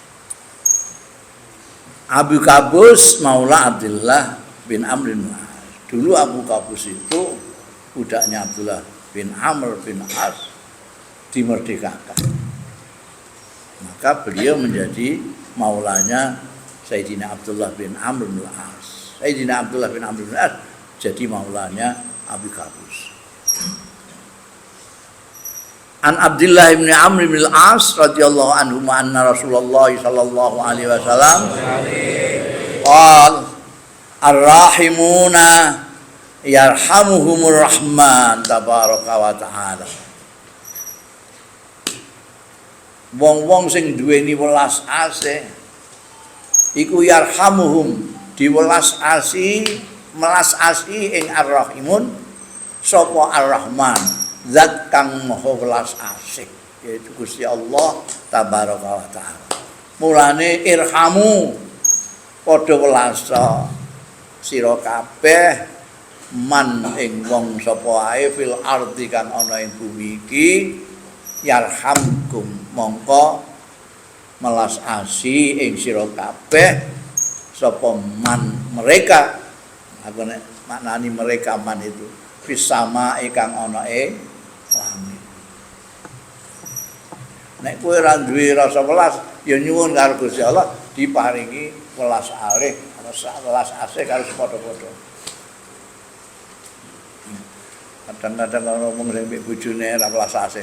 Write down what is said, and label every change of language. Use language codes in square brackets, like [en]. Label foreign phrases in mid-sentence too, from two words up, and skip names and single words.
[id] Abu Qabus Maula Abdullah bin Amr bin As. Dulu Abu Qabus itu budaknya Abdullah bin Amr bin As dimerdekakan. Maka beliau menjadi maulanya Sayyidina Abdullah bin Amr bin As. Sayyidina Abdullah bin Amr bin As jadi maulanya Abu Qabus. [ar] عن عبد الله بن عمرو بن العاص رضي الله عنه أن رسول الله صلى الله عليه وسلم قال الراحمون يرحمهم الرحمن تبارك وتعالى. [jv] Wong-wong sing duweni welas asih iku yarhamuhum, diwelas asih, melas asih ing ar-rahimun sapa Ar-Rahman, zat kang maha welas asih, yaitu Gusti Allah [ar] تبارك وتعالى. [jv] Mulane irhamu padha welasa sira kabeh man ing wong sapa ae [ar] في الأرض [jv] kang ana ing bumi iki yarhamkum mongko melas asih ing sira kabeh sapa man mereka. Aku nek maknani mereka man itu fisama ikang ana ing langit. Nek kowe ora duwe rasa welas ya nyuwun karo Gusti Allah diparingi welas alih, welas asih karo padha-padha. Kadang-kadang kalau ngomong sing mbek bojone ora welas asih.